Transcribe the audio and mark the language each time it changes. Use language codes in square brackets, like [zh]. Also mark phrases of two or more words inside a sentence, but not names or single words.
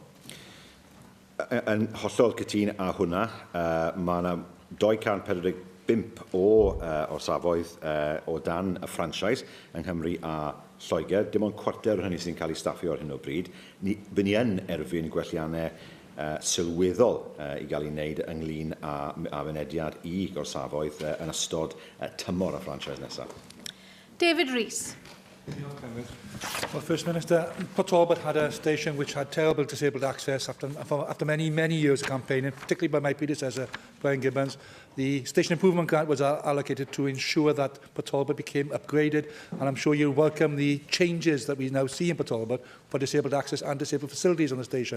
[cy] Yn hollol cytun â hwnna, mae yna 245 o orsafoedd o dan y franchise yng Nghymru a Lloegr. Dim ond cwarter o hynny sy'n cael ei staffio ar hyn o bryd. Fy ni yn erbyn gwelliannau sylweddol i gael ei wneud ynglyn â fynediad i gorsafoedd yn ystod tymor y franchise nesaf. David Rees. [en] Well, First Minister, Port Talbot had a station which had terrible disabled access after many, many years of campaigning, particularly by my predecessor, Brian Gibbons. The station improvement grant was allocated to ensure that Port Talbot became upgraded, and I'm sure you'll welcome the changes that we now see in Port Talbot for disabled access and disabled facilities on the station.